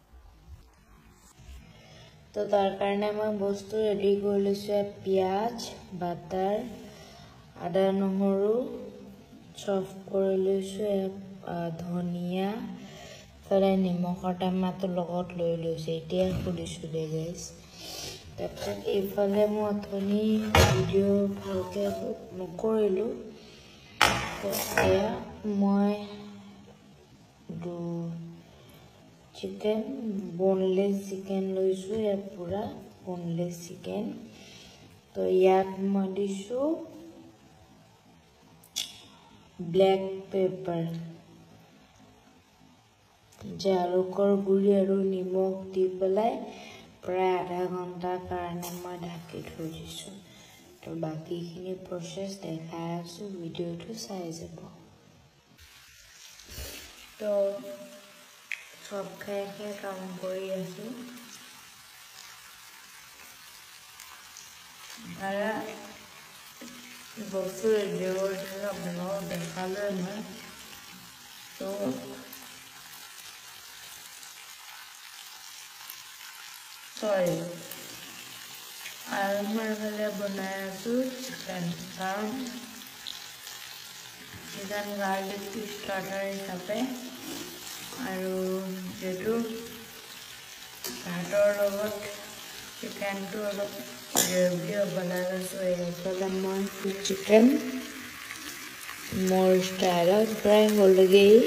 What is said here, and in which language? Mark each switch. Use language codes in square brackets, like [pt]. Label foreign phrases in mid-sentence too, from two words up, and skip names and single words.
[as] তো তার কারণে মই বস্তু রেডি কৰি লৈছো পিয়াজ বাটাৰ আদা নহৰু চপ কৰি লৈছো ধনিয়া ফলে নিমখৰ টেমাটো লগত লৈ লৈছো এতিয়া খুলিছো দে গাইস তাৰপিছত এইফালে মই অথনি ভিডিও ভালকে নকৰিলো মই chicken [en] boneless chicken [as] লৈছোঁ যে পূৰা [en] boneless chicken [as] তো ইয়াক মই দিছোঁ [en] black pepper [as] জালুকৰ গুৰি আৰু নিমখ দি পেলাই প্ৰায় আধা ঘণ্টা কাৰণে মই ঢাকি থৈ দিছোঁ তো বাকী খিনি process দেখুৱাই আছোঁ video টো চাই যাব to সব খাইকে কাম কৰি আছো আৰু বস্তু ৰেডিঅ'ৰ আপোনাক দেখালে মই তো সৰি আৰু মই ভালে বনাই আছো চিকেন কাৰণ [en] chicken garlic starter [as] হিচাপে আৰু যেটো ভাতৰ লগত চিকেনটো অলপ গ্ৰেভি বনাই লৈছো এইফালে মই চিকেন মোৰ ষ্টাইলত ফ্ৰাই হ'লগে